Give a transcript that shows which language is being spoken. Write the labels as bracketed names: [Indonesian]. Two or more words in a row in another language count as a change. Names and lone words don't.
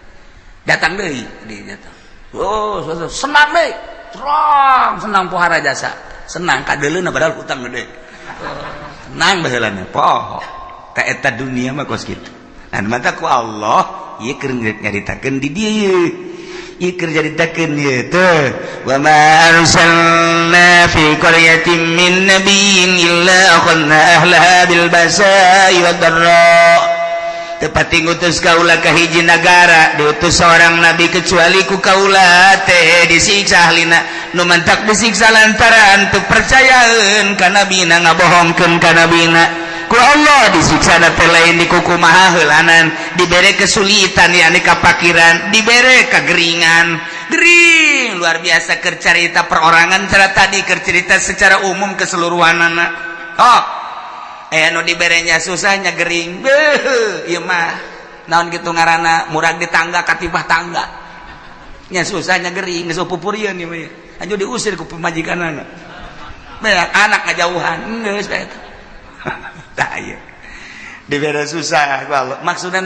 [Sundanese] oh senang deui terang senang pohara jasa senang kadeleuna padahal hutang gede senang baheulana poho ta eta dunia mah kos kitu nah mata ku Allah ieu keur nyaritakeun di dieu ieu keur nyaritakeun ieu teh [Arabic] وما أرسلنا في قرية من نبي إلا أخذنا أهلها بالبأساء والضراء [Sundanese] tepati ngutus kaula ka hiji nagara diutus [Indonesian] seorang nabi kecuali [Sundanese] ku kaula teh disiksa ahlina nu mantak disiksa lantaran teu percayaeun ka nabina ngabohongkeun ka nabina ku Allah disiksa teh lain di kukumaha heulanan dibere kesulitan yakni kapakiran dibere kageringan gering luar biasa keur carita perorangan cara tadi keur cerita [Indonesian] secara umum [Sundanese] keseluruhanana oh anu diberenya susahnya gering beuh ieu mah naon kitu ngaranna murag di tangga katibah tangga nya susahnya gering geus pupurieun ieu mah anjo diusir ku pemajikanana beak anak ngajauhan geus bae eta tah ieu dibere susah ku Allah maksudna